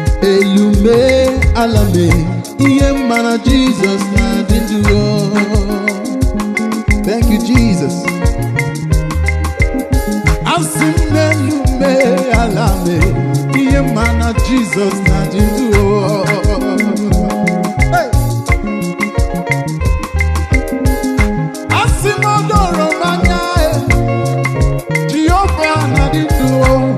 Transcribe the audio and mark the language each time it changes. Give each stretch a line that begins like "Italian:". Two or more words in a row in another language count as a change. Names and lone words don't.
Igbo: Elu mee, ala mee, ihe m mara Jizọs na-adị ndụ.
English: Thank you, Jesus.
Igbo: Asị m n'elu mee ala mee, ihe mma na Jizọs na dị ndụ o. Hey! Asị m o doro m anya, eh, Jehova na dị ndụ o.